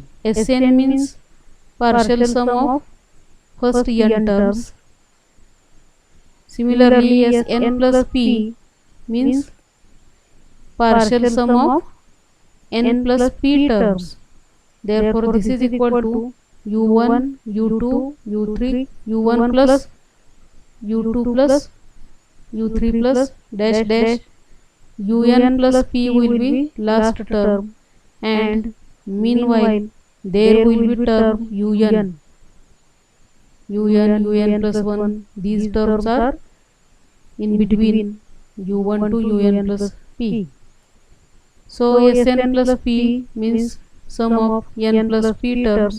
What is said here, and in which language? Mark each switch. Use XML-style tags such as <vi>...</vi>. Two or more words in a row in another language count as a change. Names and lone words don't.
<en>Sn means partial sum of first n terms. Similarly, Sn plus p means partial sum of n plus p terms. Therefore, this is equal to u1, u2, u3, u1 plus u2 plus u3 plus dash dash. Un plus p will be last term, and meanwhile there will be term un plus 1. These terms are in between u1 to un plus p. So Sn plus p means sum of n plus p terms.</en>